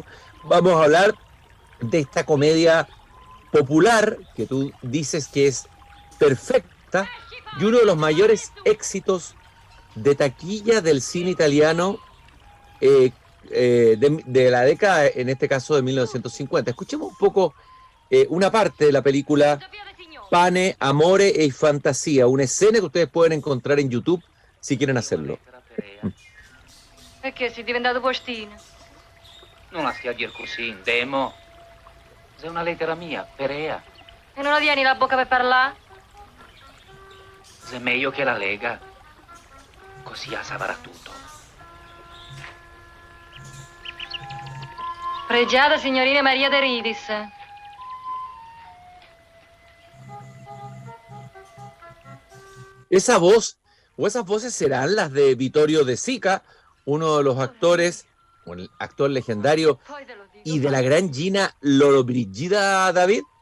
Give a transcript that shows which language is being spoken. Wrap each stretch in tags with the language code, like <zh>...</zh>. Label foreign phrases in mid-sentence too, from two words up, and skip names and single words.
<es>Vamos a hablar de esta comedia popular que tú dices que es perfecta y uno de los mayores éxitos de taquilla del cine italiano de la década, en este caso de 1950. Escuchemos un poco una parte de la película Pane, Amore e Fantasía, una escena que ustedes pueden encontrar en YouTube si quieren hacerlo.</es> <it>Perché sei diventato postino? Non la stia a dir così, Demo. È una lettera mia, Perea. E non la tieni la bocca per parlare? È meglio che la lega. Così saprà tutto. Pregiata signorina Maria de Ridis.</it> <es>Esa voz o esas voces serán las de Vittorio De Sica, uno de los actores, o el actor legendario, y de la gran Gina Lollobrigida, David.</es>